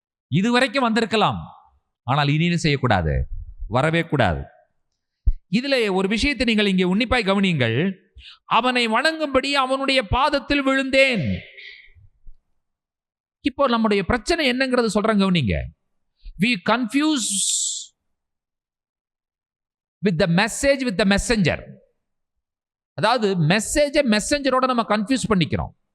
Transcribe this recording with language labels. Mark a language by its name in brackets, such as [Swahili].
[Tamil] இது வரைக்கும் வந்திருக்கலாம், ஆனால் இனி செய்யக்கூடாது, வரவே கூடாது. இதுல ஒரு விஷயத்தை நீங்கள் இங்கே உன்னிப்பாய் கவனியுங்கள். அவனை வணங்கும்படி அவனுடைய பாதத்தில் விழுந்தேன். இப்போ நம்முடைய பிரச்சனை என்னங்கிறது சொல்றேன், கவனிங்க. [English] We confuse with the message with the messenger. [Tamil] அதாவது மெசேஞ்சரோட நம்ம கன்ஃபியூஸ் பண்ணிக்கிறோம்.